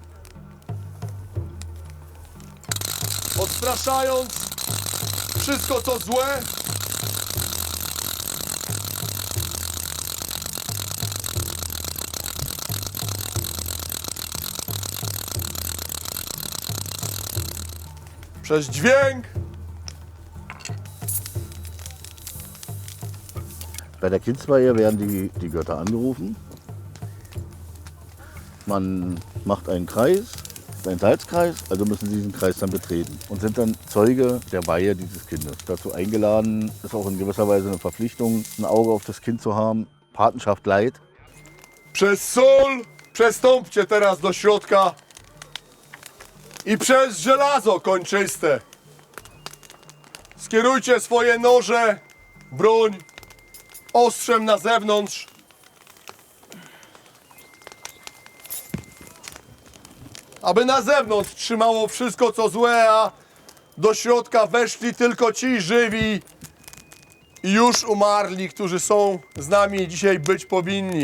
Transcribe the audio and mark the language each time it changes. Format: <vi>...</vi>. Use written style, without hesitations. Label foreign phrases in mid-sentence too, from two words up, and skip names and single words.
<pl>Odstraszając wszystko, co złe. Przez dźwięk.</pl> <de>Bei der Kindsweihe werden die Götter angerufen. Man macht einen Kreis, einen Salzkreis, also müssen sie diesen Kreis dann betreten und sind dann Zeuge der Weihe dieses Kindes. Dazu eingeladen ist auch in gewisser Weise eine Verpflichtung, ein Auge auf das Kind zu haben. Patenschaft leiht.</de> <pl>Przez sól przestąpcie teraz do środka i przez żelazo kończyste skierujcie swoje noże, broń ostrzem na zewnątrz. Aby na zewnątrz trzymało wszystko, co złe, a do środka weszli tylko ci żywi i już umarli, którzy są z nami dzisiaj być powinni.</pl>